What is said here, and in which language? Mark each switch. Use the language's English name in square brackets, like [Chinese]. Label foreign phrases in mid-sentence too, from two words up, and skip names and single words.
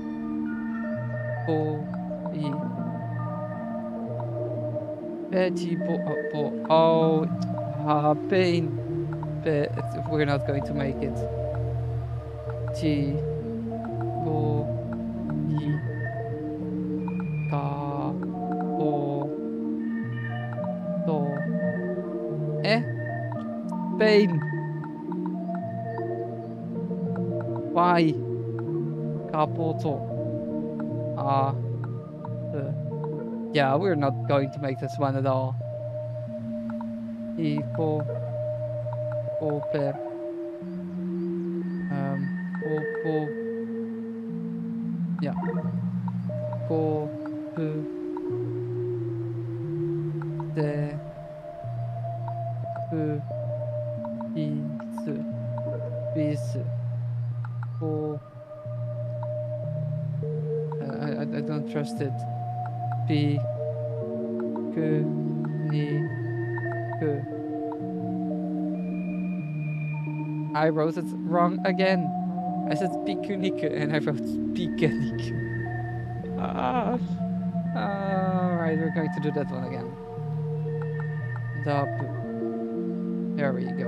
[Japanese] O. I. Be. Chi. Bo. Oh. Pain. Be. [English] We're not going to make it. [Japanese] Chi. Bo. I. Ka. O. Do. Pain. Why? Kapoto. [English] Yeah, we're not going to make this one at all. [Japanese] Iko. Ope. Opo. Yeah. Go. Pu. De. Pu. Isu. Bisu. Go. [English] I don't trust it. [Japanese] Bi. Ku. Ni. Ku. [English] I wrote it wrong again. I said Pikuniku and I wrote Pikuniku. Alright, we're going to do that one again. Dapu. There we go.